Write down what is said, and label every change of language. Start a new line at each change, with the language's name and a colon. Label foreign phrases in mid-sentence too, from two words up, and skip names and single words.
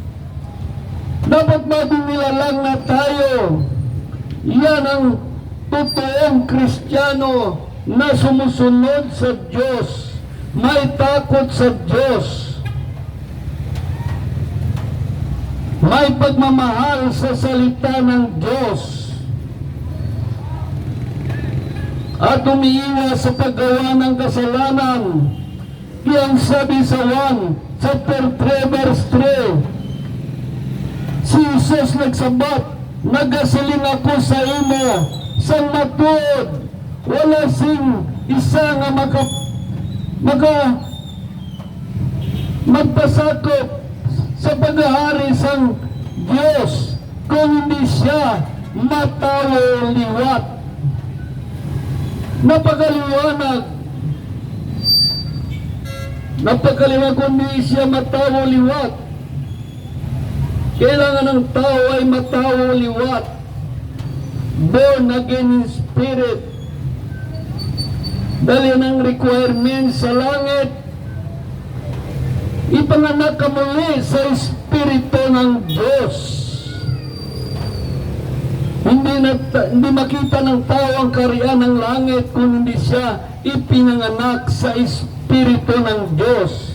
Filipino: Dapat maging nilalang na tayo Yan ang totoong Kristiyano na sumusunod sa Diyos, may takot sa Diyos, may pagmamahal sa salita ng Diyos, at umiiwas sa paggawa ng kasalanan. Kaya ang sabi sa
Hiligaynon: 1 chapter 3 verse 3, si Jesus nagsabat, nagasiling ako sa imo, sang matuod, wala sing isa nga magpasakop sa paghahari sang Diyos
Filipino: kung hindi siya
Hiligaynon: matawo liwat.
Filipino: Napakaliwanag kung hindi siya
Hiligaynon: matawo liwat.
Filipino: Kailangan ng tao ay
Hiligaynon: matawo liwat,
English: born again in spirit.
Filipino: Dahil ng requirement sa langit, ipanganak ka muli sa Espiritu ng Diyos. Hindi makita ng tao ang kaharian ng langit kung hindi siya ipinanganak sa Espiritu ng Diyos.